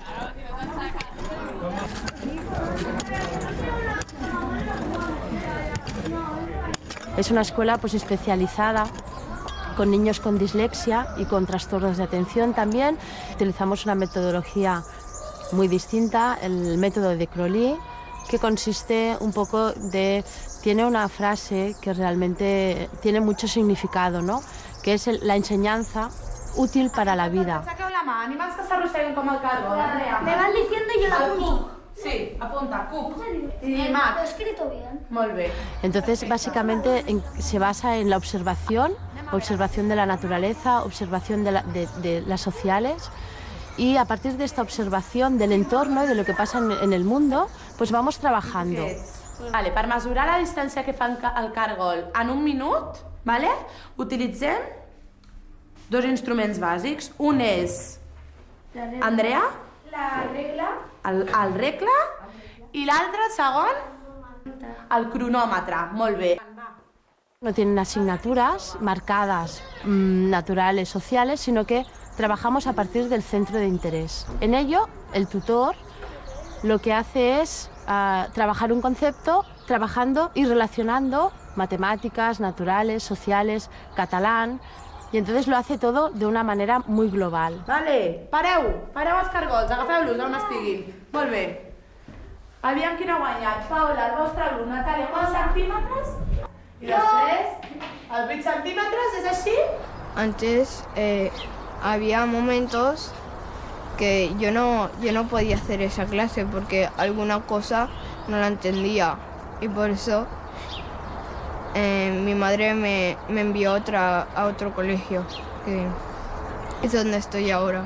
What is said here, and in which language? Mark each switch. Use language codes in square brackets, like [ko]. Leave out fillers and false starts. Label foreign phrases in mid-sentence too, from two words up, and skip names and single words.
[es] Es una escuela pues especializada con niños con dislexia y con trastornos de atención también. Utilizamos una metodología muy distinta, el método de Crowley, que consiste un poco tiene una frase que realmente tiene mucho significado, ¿no? Que es la enseñanza útil para la vida. [ca] Saqueu la mà, animals que s'arrosseguen com el cargol, Andrea. [es] Me van diciendo y yo la apunto. Sí, apunta, cup. Y Mac. Lo he escrito bien. [ca] Molt bé. [es] Entonces, básicamente se basa en la observación de la naturaleza, observación de las sociales, y a partir de esta observación del entorno y de lo que pasa en el mundo, pues vamos trabajando. [ca] Vale, per mesurar la distància que fa el cargol en un minut, vale, utilitzem dos instruments bàsics. Un és, Andrea? La regla. El regle, i l'altre, el segon, el cronòmetre. Molt bé. [es] No tienen asignaturas marcadas, naturales, sociales, sino que trabajamos a partir del centro de interés. En ello, el tutor lo que hace es trabajar un concepto, trabajando y relacionando matemáticas, naturales, sociales, catalán, y entonces lo hace todo de una manera muy global. [ca] Vale, pareu els cargols, agafeu-los on estiguin. Molt bé. Aviam quin ha guanyat. Paula, el vostre alumne, Natàlia, quants centímetres? I després, el 20 centímetres, és així? [es] Antes había momentos que yo no podía hacer esa clase porque alguna cosa no la entendía y por eso mi madre me envió a otro colegio, que es donde estoy ahora.